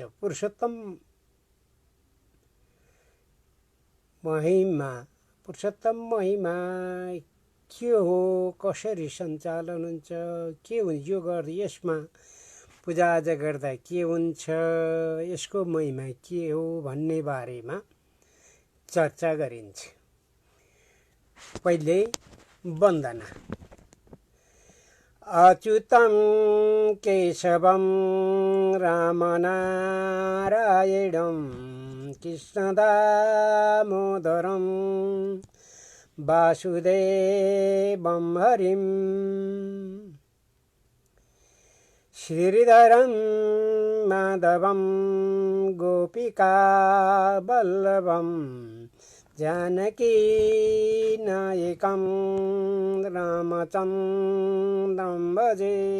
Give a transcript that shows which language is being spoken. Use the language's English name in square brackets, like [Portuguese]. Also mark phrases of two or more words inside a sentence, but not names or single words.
[Nepali] पुरुषोत्तम महिमा के हो, कसरी सञ्चालन हुन्छ, के यो यसमा पूजाआजा गर्दा के हुन्छ, यसको महिमा के हो भन्ने बारेमा चर्चा गरिन्छ। पहिले वन्दना। [Sanskrit] अच्युतं केशवं रामनारायणं कृष्णदामोदरं वासुदेवं हरिं श्रीधरं माधवं गोपिकावल्लभं जानकी नायकं रामचन्द्रं भजे।